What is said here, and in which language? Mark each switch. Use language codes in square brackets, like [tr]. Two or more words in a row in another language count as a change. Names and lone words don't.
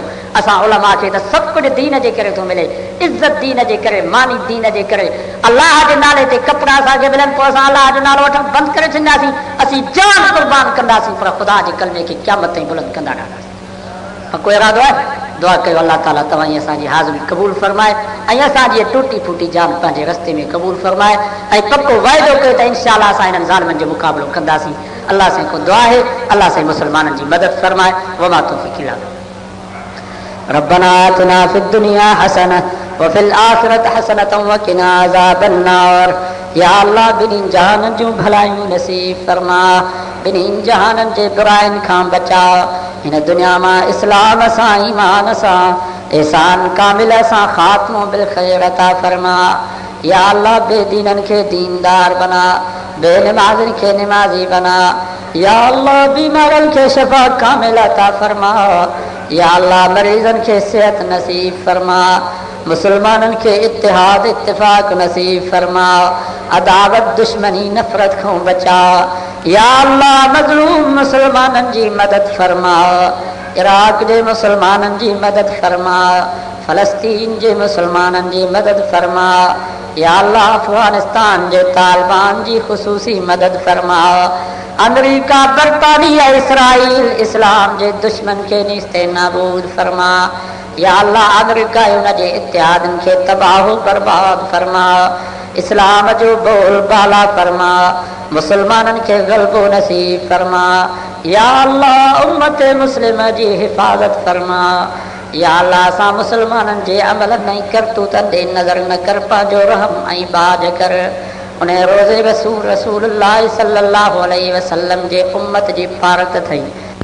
[sd] असां उलमा खे त सभु कुझु दीन जे करे थो मिले, इज़त दीन जे करे, मानी दीन जे करे। अलाह जे नाले ते कपिड़ा असांखे मिलनि, पोइ असां अलाह जो नालो वठणु बंदि करे छॾींदासीं, असीं जान क़ुर्बान कंदासीं, पर ख़ुदा जे कलमे खे क़यामत ताईं बुलंद कंदा रहंदासीं। कोई इरादो आहे? दुआ कयो अल्लाह ताला तव्हां असांजी हाज़िरी क़बूल फरमाए ऐं असांजी टूटी फूटी जान पंहिंजे रस्ते में क़बूल फरमाए ऐं पको वाइदो कयो त इंशाअल्लाह असां हिननि ज़ालिमनि जो मुक़ाबिलो कंदासीं। अल्लाह से को दुआ है, अल्लाह से मुसलमाननि जी मदद फरमाए। [ar] وما توفيق إلا بالله۔ ربنا آتنا في الدنيا حسنة وفي الآخرة حسنة وقنا عذاب النار. [sd] या अल्लाह बिन्हीं जहाननि जूं भलायूं नसीब फरमा, बिन्हीं जहाननि जे बुराइनि खां बचा। हिन दुनिया मां इस्लाम सां, ईमान सां, एहसान कामिल सां ख़ात्मो बिल ख़ैर अता फरमा। या अल्लाह बेदीननि खे दीनदार बना, बेनमाज़िन खे निमाज़ी बना। या अल्लाह बीमारनि खे शफ़ा कामिल अता फरमा। या अल्लाह मरीज़नि खे सेहत नसीब फरमा, मुसलमानन के इत्तिहाद इत्तिफाक नसीब फरमा, अदावत दुश्मनी नफरत को बचा। या अल्लाह मजलूम मुसलमानन जी मदद फरमा, इराक जे मुसलमानन जी मदद फरमा, फलस्तीन जे मुसलमानन जी मदद फरमा। या अल्लाह अफगानिस्तान जे तालिबान जी खुसूसी मदद फरमा। अमेरिका बरतानिया इसराइल इस्लाम जे दुश्मन के निस्ते नाबूद फरमा। या अल्लाह अमेरिका उन जे इत्तेहादन के तबाह बर्बाद फरमा। इस्लाम जो बोल बाला फरमा, मुसलमानन के गलबो नसीब फरमा। या अल्लाह उम्मत मुस्लिम जी हिफाजत फरमा। या अल्लाह सा मुसलमानन जे अमल नहीं कर तू तंदे नजर न कर, पांजो रहम आई बाज कर। उन्हें रोज़े रसूल रसूलुल्लाह [ar] صلى الله عليه وسلم [sd] जे उम्मत जी फारत थई।